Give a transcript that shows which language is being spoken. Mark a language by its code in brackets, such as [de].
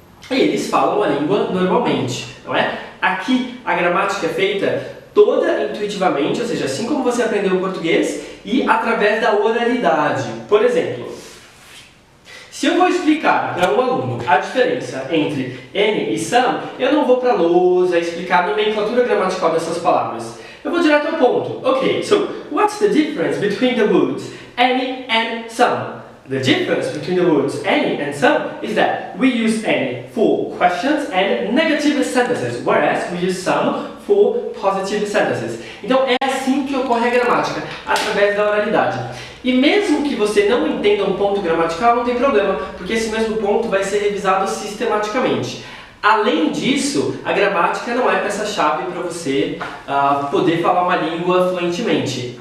[pt] E eles falam a língua normalmente, não é? Aqui a gramática é feita toda intuitivamente, ou seja, assim como você aprendeu o português e através da oralidade. Por exemplo, se eu vou explicar para um aluno a diferença entre any e some, eu não vou para a lousa explicar a nomenclatura gramatical dessas palavras. Eu vou direto ao ponto. [en] Ok, so what's the difference between the words any and some? The difference between the words any and some is that we use any for questions and negative sentences, whereas we use some for positive sentences. [pt] Então é assim que ocorre a gramática, através da oralidade. E mesmo que você não entenda um ponto gramatical, não tem problema, porque esse mesmo ponto vai ser revisado sistematicamente. Além disso, a gramática não é peça-chave para você poder falar uma língua fluentemente.